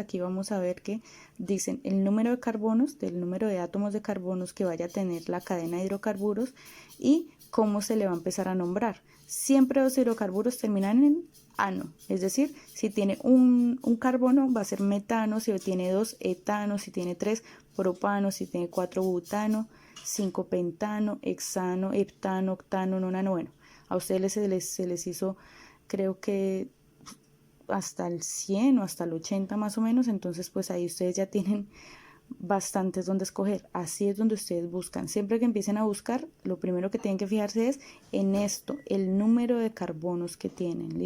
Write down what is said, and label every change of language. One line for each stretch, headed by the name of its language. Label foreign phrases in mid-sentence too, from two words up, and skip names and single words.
Spanish: Aquí vamos a ver que dicen el número de carbonos, del número de átomos de carbonos que vaya a tener la cadena de hidrocarburos y cómo se le va a empezar a nombrar. Siempre los hidrocarburos terminan en ano, es decir, si tiene un carbono va a ser metano, si tiene 2 etano, si tiene 3 propano, si tiene 4 butano, 5 pentano, hexano, heptano, octano, nonano. Bueno, a ustedes se les hizo, creo que hasta el 100 o hasta el 80 más o menos, entonces pues ahí ustedes ya tienen bastantes donde escoger. Así es donde ustedes buscan. Siempre que empiecen a buscar, lo primero que tienen que fijarse es en esto, el número de carbonos que tienen.